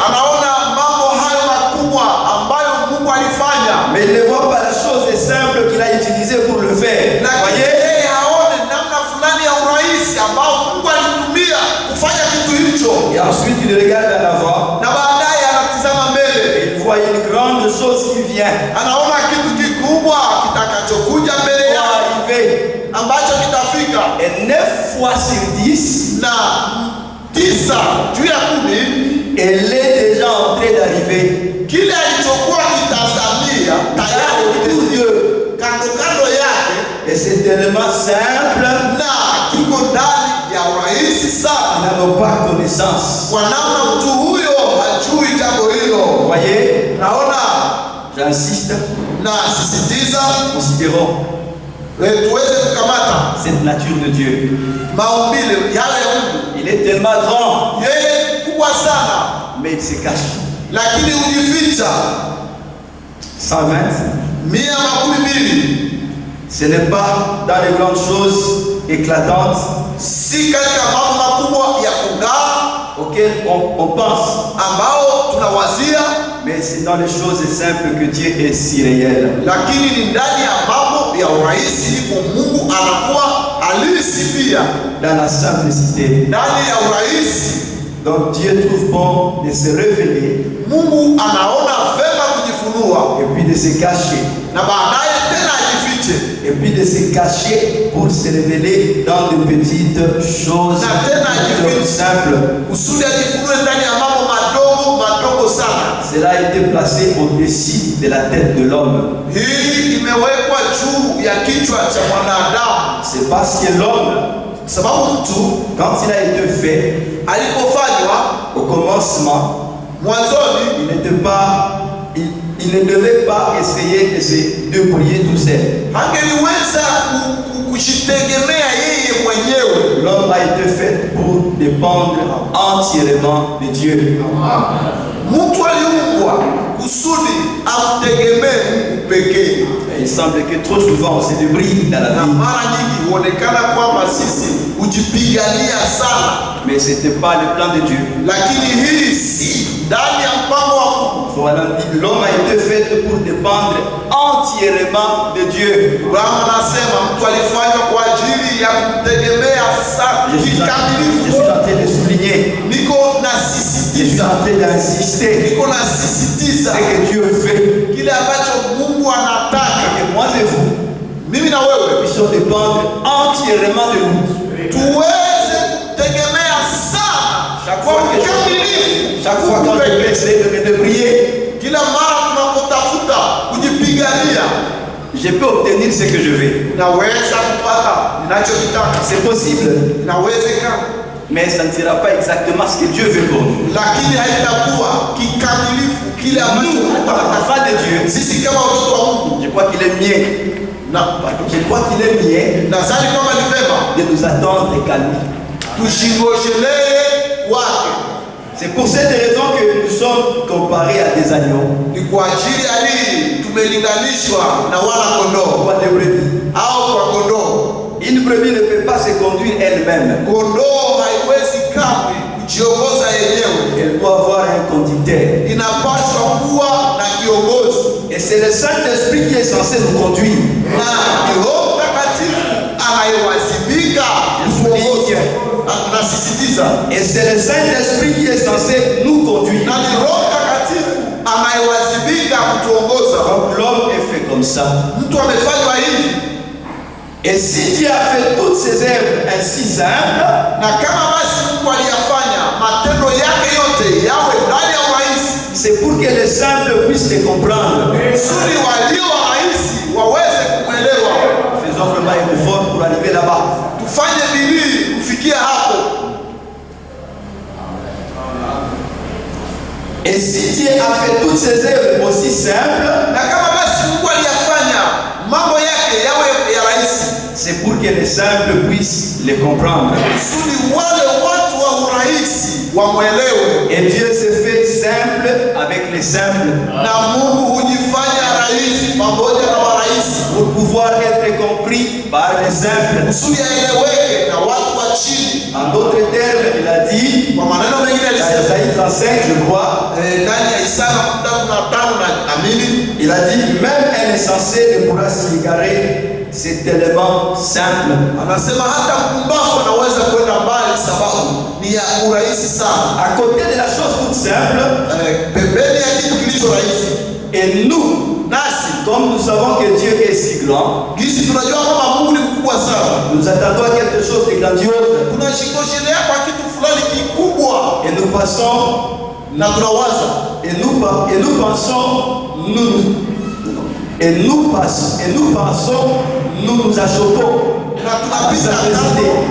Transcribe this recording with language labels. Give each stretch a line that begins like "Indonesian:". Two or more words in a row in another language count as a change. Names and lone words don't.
French: Mais il ne voit pas la chose simple qu'il a utilisée pour le faire. Voyez? Et ensuite il regarde en avant vient.
Swahili: Anaona kitu kikubwa kitakachokuja mbele yake ambacho kitafika.
French: Et 9 fois sur 10
Swahili: na 9 juu ya 10
French: elle est déjà en train d'arriver.
Swahili: Kile alichokuwa kitazamia tayari kando yake.
French: Et c'est tellement simple
Swahili: na kiko ndani ya urahisi sana.
French: Ils n'ont pas connaissance.
Swahili: Kwa namna mtu huyo hajui jambo hilo.
French: Voyez,
Swahili: naona
French: j'insiste,
Swahili: na sisitiza
French: considérons
Swahili: tuweze kukamata
French: cette nature de Dieu.
Swahili: Maumbile yale ya Mungu.
French: Il est tellement grand.
Swahili: Yeye kubwa sana.
French: Mais il se cache.
Swahili: Lakini ujificha.
French: 120.
Swahili: 120.
French: Ce n'est pas dans les grandes choses éclatantes
Swahili: si katika mambo makubwa ya kung'aa
French: auxquelles on pense,
Swahili: ambao tunawazia,
French: mais c'est dans les choses simples que Dieu est si réel.
Swahili: Lakini ni ndani ya mambo ya urahisi ndipo Mungu anakuwa halisi pia.
French: Dans la simplicité.
Swahili: Ndani ya urahisi.
French: Donc Dieu trouve bon de se révéler.
Swahili: Mungu anaona vema kujifunua.
French: Et puis de se cacher.
Swahili: Na baadaye tena ajifiche.
French: Et puis de se cacher pour se révéler dans de petites choses simples.
Swahili: Kusudi ajifunue ndani ya mambo madogo sana.
French: Cela a été placé au-dessus de la tête de l'homme.
Swahili: Hii imewekwa juu ya kichwa cha mwanadamu.
French: C'est parce que l'homme,
Swahili: sababu mtu
French: quand il a été fait,
Swahili: alipofanywa
French: au commencement,
Swahili: mwanzoni,
French: il ne devait pas essayer de se débrouiller tout seul.
Swahili: Hangeliweza kujitegemea yeye mwenyewe.
French: L'homme a été fait pour dépendre entièrement de Dieu.
Swahili: Mtu aliumbwa kusudi amtegemee Mungu pekee.
French: Il semble que trop souvent on se débrouille dans la vie.
Swahili: Na mara nyingi huonekana kwamba sisi hujipigania sana.
French: Mais ce n'était pas le plan de Dieu.
Swahili: Lakini hii si ndani ya mpango wa Mungu.
French: Voilà, l'homme a été fait pour dépendre entièrement de Dieu.
Swahili: Bwana anasema mtu alifanywa kwa ajili ya kumtegemea sana kikamilifu.
French: Je suis en train de souligner.
Swahili: Niko nasisitiza.
French: Je suis en train d'insister.
Swahili: Niko nasisitiza.
French: Ce que Dieu fait.
Swahili: Kile ambacho Mungu anataka.
French: Et moi et vous.
Swahili: Mimi na wewe.
French: Puissions dépendre entièrement de nous.
Swahili: Tuweze kutegemea sana.
French: Chaque fois quand je vais essayer de me débrouiller,
Swahili: kila mara tunapotafuta kujipigania,
French: je peux obtenir ce que je veux.
Swahili: Naweza kupata ninachotaka.
French: C'est possible.
Swahili: Inawezekana.
French: Mais ça ne sera pas exactement ce que Dieu veut pour nous.
Swahili: Lakini haitakuwa kikamilifu kile ambacho
French: enfants de Dieu.
Swahili: Sisi kama watoto wa Mungu,
French: je crois qu'il est mieux. Je crois qu'il est mieux.
Swahili: Nadhani kama ni vema
French: de nous attendre et calmer.
Swahili: Tushingojelee kwake.
French: C'est pour cette raison que nous sommes comparés à des agneaux.
Swahili: Ni kwa ajili ya nini tumelinganishwa na wana kondoo?
French: Kwa des brebis.
Swahili: Au kwa kondoo.
French: Une brebis ne peut pas se conduire elle-même.
Swahili: Kondoo haiwezi kamwe kujiongoza yenyewe.
French: Elle doit avoir un conducteur.
Swahili: Inapaswa kuwa na kiongozi.
French: Et c'est le Saint-Esprit qui est censé nous conduire.
Swahili: Na Roho Mtakatifu anayewajibika kuongoza. Nasisitiza.
French: Et c'est le Saint-Esprit qui est censé nous conduire.
Swahili: Na Roho Mtakatifu anayewajibika kutuongoza.
French: Donc l'homme est fait comme ça.
Swahili: Mtu amefanywa hivi.
French: Et si Dieu a fait toutes ces œuvres ainsi simples,
Swahili: na kama basi Mungu aliyafanya matendo yake yote yawe ndani ya urahisi,
French: c'est pour que les simples puissent les comprendre.
Swahili: Kusudi walio rahisi waweze kumwelewa.
French: Faisons vraiment un effort pour arriver là-bas.
Swahili: Tufanye bidii kufikia hapo.
French: Et si Dieu a fait toutes ces œuvres aussi simples,
Swahili: na kama basi Mungu aliyafanya mambo yake yawe ya rahisi,
French: c'est pour que les simples puissent les comprendre.
Swahili: Kusudi wale watu wa urahisi wamwelewe.
French: Et Dieu se fait simple avec les simples.
Swahili: Na Mungu hujifanya rahisi pamoja na warahisi,
French: pour pouvoir être compris par les simples.
Swahili: Kusudi aeleweke na watu wa chini.
French: En d'autres termes, il a dit,
Swahili: kwa maneno mengine alisema,
French: Isaïe 35, je crois,
Swahili: ndani ya Isaya 35 na amini,
French: il a dit, même un insensé ne pourra s'y égarer. C'est tellement simple.
Swahili: Anasema hata mpumbavu anaweza kwenda mbali sababu ni ya urahisi sana.
French: À côté de la chose toute simple,
Swahili: pembeni ya kitu kilicho rahisi.
French: Et nous, Comme nous savons que Dieu est si grand, nous attendons à quelque chose de grandiose. Et nous passons, nous nous achoppons à sa simplicité.